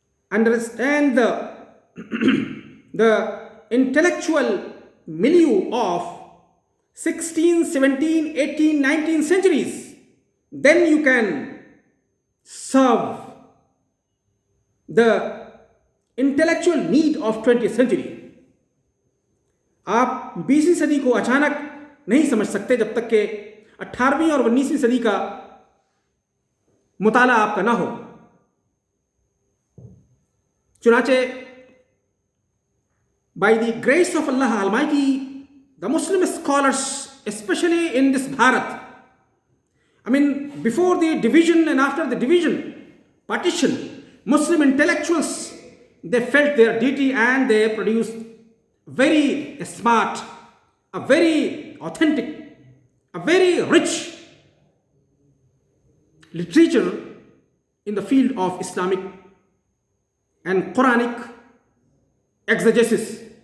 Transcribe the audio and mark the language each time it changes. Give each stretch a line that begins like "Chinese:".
English: understand the intellectual milieu of 16, 17, 18, 19 centuries, then you can serve the intellectual need of 20th century.
Hindi: आप 20वीं सदी को अचानक नहीं समझ सकते जब तक कि 18वीं और 19वीं सदी का मुताला आपका ना हो. चुनाचे
English: by the grace of Allah Almighty, the Muslim scholars, especially in this Bharat, I mean, before the division and after the division, partition, Muslim intellectuals, they felt their duty and they produced very smart, a very authentic, a very rich literature in the field of Islamic and Quranic exegesis.